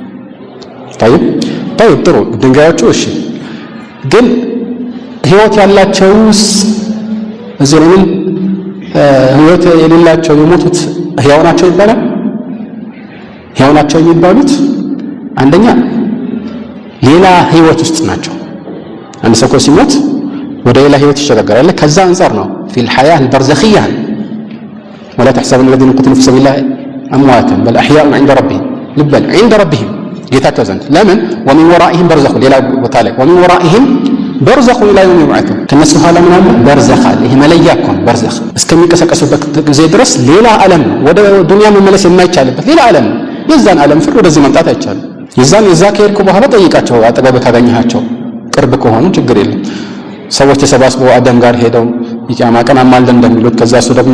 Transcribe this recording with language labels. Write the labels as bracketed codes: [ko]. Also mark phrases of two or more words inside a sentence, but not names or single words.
[am] طيب ጥሩ ድንጋዮቹ እሺ፣ ግን ህይወት ያላቸውስ እዚህ ላይ ህይወት የሌላቸው የሞቱት ህያው ናቸው ይባላል? ህያው ናቸው የሚባሉት አንደኛ ሌላ ህይወት ውስጥ ናቸው። አንድ ሰው ሲሞት ወደ ሌላ ህይወት ይሸጋገራል። ከዛ አንፃር ነው [ar] في الحياة البرزخية ولا تحسبن الذين قتلوا في سبيل الله أمواتا بل أحياء عند ربهم [am] ልበል [ar] عند ربهم [am] ጌታቸው ዘንድ ለምን [ar] ومن ورائهم برزخ [am] ሌላ ቦታ ላይ [ar] ومن ورائهم برزخ إلى يوم يبعثون [am] ከነሱ ኋላ ምን አለ በርዘኽ አለ። ይሄ መለያ እኮ ነው በርዘኽ እስከሚንቀሳቀሱበት ጊዜ ድረስ ሌላ ዓለም ወደ ዱንያ መመለስ የማይቻልበት ሌላ ዓለም የዛን ዓለም ፍር ወደዚህ መምጣት አይቻልም። የዛ ከሄድኩ በኋላ ጠይቃቸው አጠገብ ካገኘሃቸው ቅርብ ከሆኑ ችግር የለም። ሰዎች ተሰባስበው አደም ጋር ሄደው የቂያማ ቀን አማልደን እንደሚሉት ከዛ እሱ ደግሞ